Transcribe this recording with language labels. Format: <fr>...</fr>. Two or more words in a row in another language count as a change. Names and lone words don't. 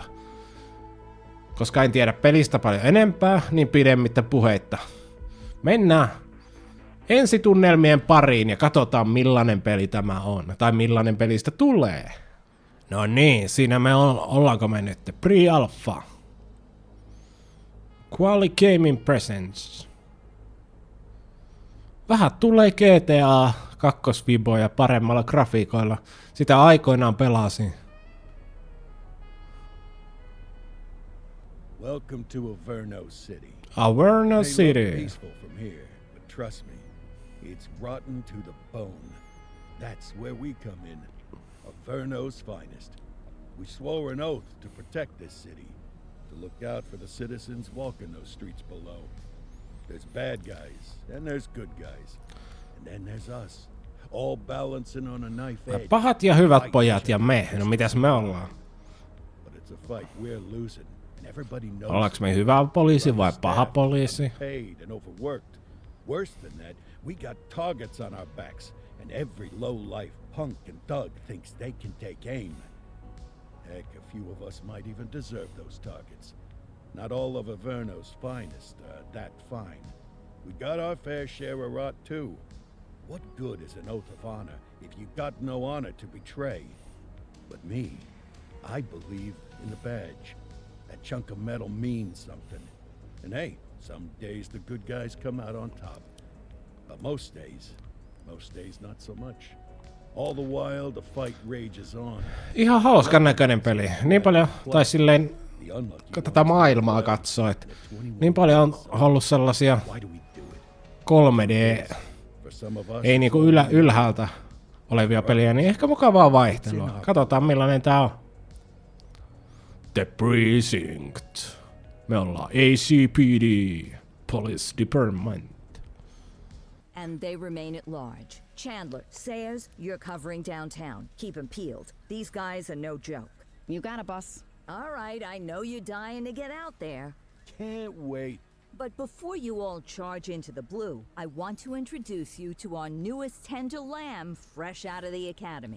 <fi>Koska en tiedä pelistä paljon enempää, niin pidemmittä puheitta. Mennään ensitunnelmien pariin ja katsotaan millainen peli tämä on. Tai millainen pelistä tulee. No niin, siinä me ollaanko me nyt? Pre-alpha. Quality Gaming Presents. Vähän tulee GTA 2-viboja paremmalla grafiikoilla. Sitä aikoinaan pelasin.</fi> <en>Welcome to Averno City. Averno City. Peaceful from here, but trust me, it's rotten to the bone. That's where we come in. Averno's finest. We swore an oath to protect this city, to look out for the citizens walking those streets below. There's bad guys, and there's good guys, and then there's us, all balancing on a knife edge.</en> <fi>Pahat ja hyvät pojat ja me. No mitäs me ollaan?</fi> <en>But it's a fight we're losing.</en> <fi>Ollaanko me hyvä poliisi vai paha poliisi?</fi> <en>Worse than that, we got targets on our backs, and every low-life punk and thug thinks they can take aim. Heck, a few of us might even deserve those targets. Not all of Averno's finest are that fine. We got our fair share of rot too. What good is an oath of honor if you got no honor to betray? But me, I believe in the badge. That chunk of metal means something. And hey, some days the good guys come out on top. But most days not so much. All the while the fight rages on.</en> <fi>Ihan hauskan näköinen peli. Niin paljon, tai silleen, tätä maailmaa katsoo, että niin paljon on ollut sellaisia 3D, ei niinku ylhäältä olevia peliä, niin ehkä mukavaa vaihtelua. Katsotaan millainen tää on. The Precinct. Me ollaan ACPD, Police Department.</fi> <en>And they remain at large. Chandler, Sayers, you're covering downtown. Keep them peeled. These guys are no joke. You got it, boss. All right, I know you're dying to get out there. Can't wait. But before you all charge into the blue, I want to introduce you to our newest tender lamb fresh out of the academy.</en>